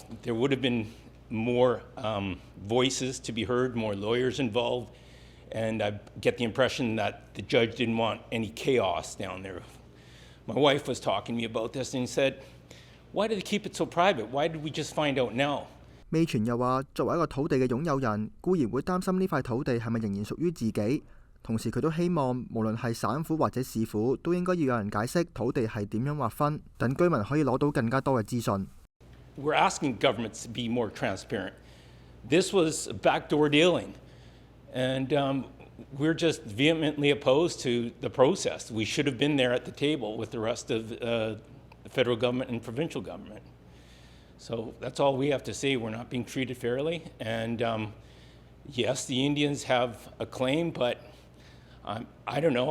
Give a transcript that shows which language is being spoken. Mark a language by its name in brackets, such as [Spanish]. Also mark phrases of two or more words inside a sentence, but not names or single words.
[English] There would have been more voices to be heard, more lawyers involved, and I get the impression that the judge didn't want any chaos down there. My wife was talking to me about this and said, why did they keep it so private? Why did we just find out now? [Cantonese] 未傳又話，作為一個土地嘅擁有人，固然會擔心呢塊土地係咪仍然屬於自己。同時佢都希望無論係省府或者市府都應該要有人解釋土地係點樣劃分，等居民可以攞到更加多嘅資訊。 [English] We're asking governments to be more transparent. This was backdoor dealing, and we're just vehemently opposed to the process. We should have been there at the table with the rest of the federal government and provincial government. So that's all we have to say. We're not being treated fairly, and yes, the Indians have a claim, but I don't know.